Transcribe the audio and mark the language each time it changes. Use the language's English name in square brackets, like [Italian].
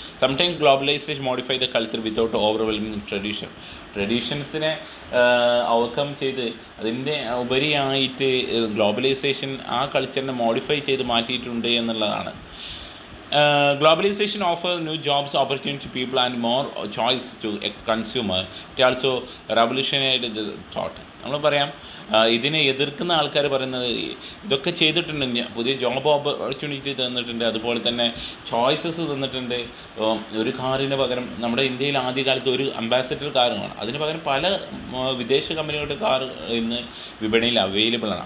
[English] sometimes globalization modify the culture without overwhelming [Malayalam] ട്രഡീഷൻസിനെ overcome ചെയ്ത് അതിൻ്റെ ഉപരിയായിട്ട് ഗ്ലോബലൈസേഷൻ ആ കൾച്ചറിനെ മോഡിഫൈ ചെയ്ത് മാറ്റിയിട്ടുണ്ട് എന്നുള്ളതാണ്. [English] Globalization offers new jobs opportunity to people and more choice to a consumer. It also revolutionized the thought. [Malayalam] നമ്മൾ പറയാം, ഇതിനെ എതിർക്കുന്ന ആൾക്കാർ പറയുന്നത് ഇതൊക്കെ ചെയ്തിട്ടുണ്ട്, പുതിയ ജോബ് ഓപ്പർച്യൂണിറ്റി തന്നിട്ടുണ്ട്, അതുപോലെ തന്നെ ചോയ്സസ് തന്നിട്ടുണ്ട്. ഒരു കാറിന് പകരം നമ്മുടെ ഇന്ത്യയിൽ ആദ്യകാലത്ത് ഒരു അംബാസഡർ കാർ കാണാം, അതിന് പകരം പല വിദേശ കമ്പനികളുടെ കാർ ഇന്ന് വിപണിയിൽ അവൈലബിൾ ആണ്.